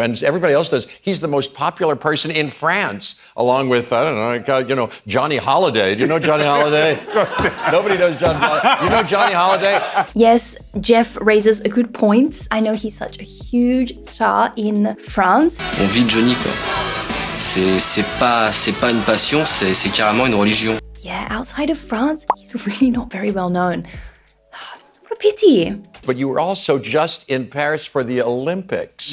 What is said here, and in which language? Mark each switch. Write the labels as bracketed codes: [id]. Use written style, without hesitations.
[en] And everybody else does. He's the most popular person in France, along with, I don't know, Johnny Holiday. Do you know Johnny Holiday? Nobody knows Johnny Holiday. You know Johnny Holiday? Yes, Jeff raises a good point. I know he's such a huge star in France. [fr] On vit Johnny, quoi. C'est pas une passion, c'est carrément une religion. [en] Yeah, outside of France, he's really not very well known. What a pity. But you were also just in Paris for the Olympics.